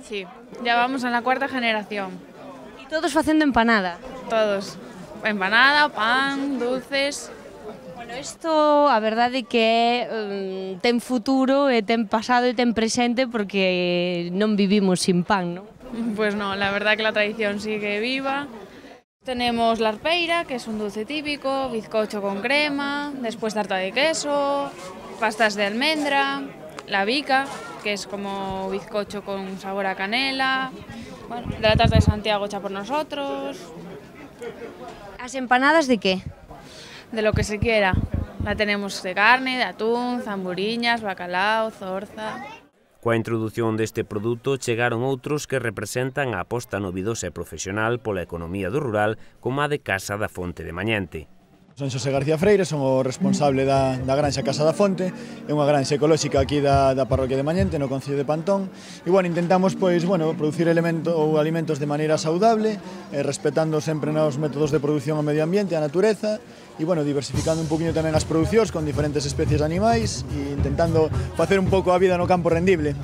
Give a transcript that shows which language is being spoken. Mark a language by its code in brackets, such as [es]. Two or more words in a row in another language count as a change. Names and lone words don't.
[es] Sí, ya vamos en la cuarta generación. [gl] E todos facendo empanada? [es] Todos. Empanada, pan, dulces. [gl] Bueno, isto a verdade que ten futuro e ten pasado e ten presente porque non vivimos sin pan, non? [es] Pues no, la verdad que la tradición sigue viva. Tenemos la arpeira, que es un dulce típico, bizcocho con crema, después tarta de queso, pastas de almendra, la bica, que es como bizcocho con sabor a canela, bueno, de la tarta de Santiago hecha por nosotros. [gl] As empanadas de qué? [es] De lo que se quiera. La tenemos de carne, de atún, zamburiñas, bacalao, zorza. [gl] Coa introdución deste produto chegaron outros que representan a aposta novidosa e profesional pola economía do rural como a de Casa da Fonte de Mañente. Son Xosé García Freire, son o responsable da granxa Casa da Fonte, é unha granxa ecolóxica aquí da parroquia de Mañente, no concello de Pantón, e bueno, intentamos producir alimentos de maneira saudable, respetando sempre os métodos de produción ao medio ambiente, a natureza, e bueno, diversificando un poquinho tamén as producións con diferentes especies de animais e intentando facer un pouco a vida no campo rendible.